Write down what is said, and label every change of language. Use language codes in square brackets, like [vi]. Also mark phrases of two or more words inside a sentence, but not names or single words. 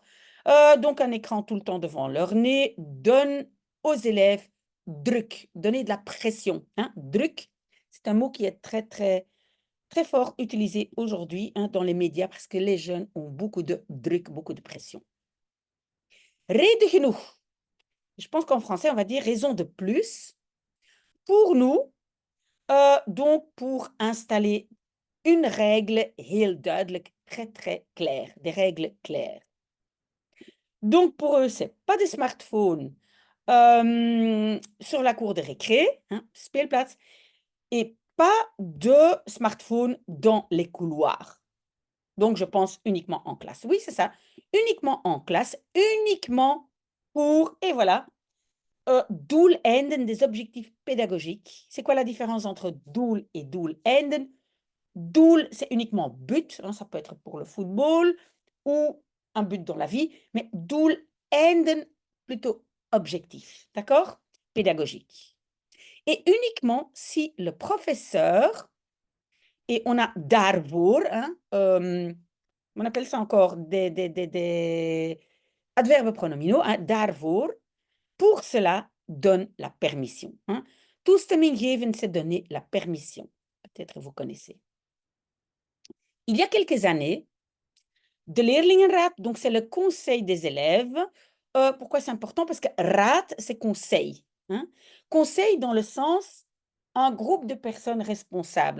[fr] Donc, un écran tout le temps devant leur nez donne aux élèves druk, donner de la pression. Hein? Druk, c'est un mot qui est très fort utilisé aujourd'hui hein, dans les médias parce que les jeunes ont beaucoup de druk, beaucoup de pression. [nl] Reden genoeg. [fr] Je pense qu'en français, on va dire raison de plus pour nous, donc pour installer une règle [nl] heel duidelijk, [fr] très, très claire, des règles claires. Donc, pour eux, c'est pas des smartphones sur la cour de récré, hein, speelplaats, et pas de smartphones dans les couloirs. Donc, je pense uniquement en classe. Oui, c'est ça. Uniquement en classe, uniquement pour, et voilà, doeleinden, des objectifs pédagogiques. C'est quoi la différence entre doel et doeleinden? Doel, c'est uniquement but, hein, ça peut être pour le football ou un but dans la vie, mais doeleinden, plutôt objectif, d'accord? Pédagogique. Et uniquement si le professeur, et on a daarvoor, hein, on appelle ça encore des adverbes pronominaux, hein, daarvoor, pour cela, donne la permission. Hein. [nl] Toestemming geven, [fr] c'est donner la permission. Peut-être vous connaissez. Il y a quelques années, [nl] de leerlingenraad, [fr] donc c'est le conseil des élèves. Pourquoi c'est important? Parce que raad, c'est conseil. Hein. Conseil dans le sens, un groupe de personnes responsables.